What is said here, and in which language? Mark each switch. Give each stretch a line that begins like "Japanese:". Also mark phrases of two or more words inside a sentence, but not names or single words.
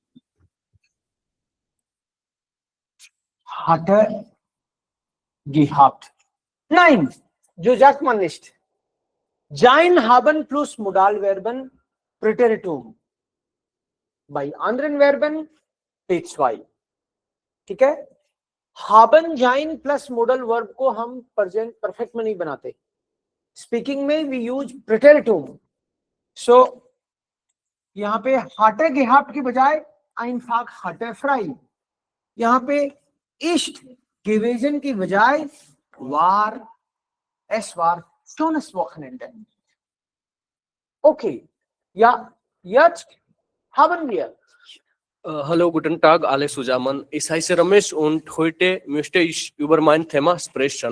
German: Hatte gehabt. Nein, so sagt man nicht. Sein, haben plus Modalverben Präteritum. Bei anderen Verben P2.
Hindi: ठीक है?
German: haben sein
English: plus modal verb
Hindi: को हम
English: present perfect
Hindi: में नहीं बनाते. Speaking में
English: we use preteritum.
Hindi: So यहाँ पे
German: hatte gehabt
Hindi: की बजाय
German: einfach hatte frei.
Hindi: यहाँ पे
German: ist gewesen
Hindi: की बजाय
German: war, es war schönes Wochenende. Okay, ja, jetzt haben wir. Hallo, guten Tag, alle zusammen. Ich heiße Ramesh und heute möchte ich über mein Thema sprechen.